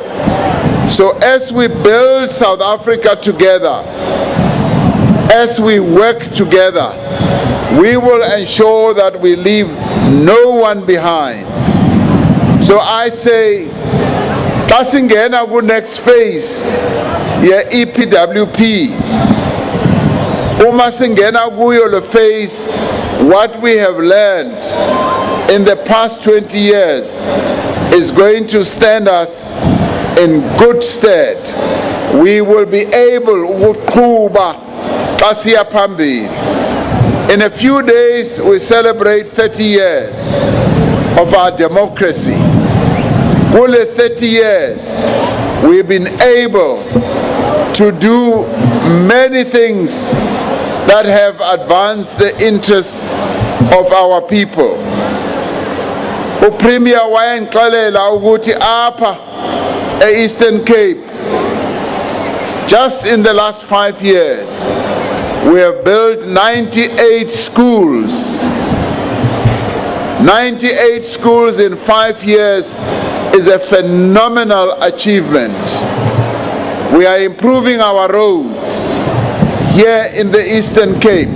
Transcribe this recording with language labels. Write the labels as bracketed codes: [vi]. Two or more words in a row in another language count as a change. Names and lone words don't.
[en] So as we build South Africa together, as we work together, we will ensure that we leave no one behind. So I say, [xh] kasingena ku [en] next phase ye EPWP, [xh] uma singena kuyo le [en] phase, what we have learned in the past 20 years is going to stand us in good stead. We will be able [xh] ukuqhuba xasiya phambili. [en] In a few days we celebrate 30 years of our democracy. Kule 30 years we've been able to do many things that have advanced the interests of our people. [xh] Upremier wayenxelela ukuthi apha e-Eastern Cape, [en] just in the last 5 years, we have built 98 schools. 98 schools in 5 years is a phenomenal achievement. We are improving our roads here in the Eastern Cape.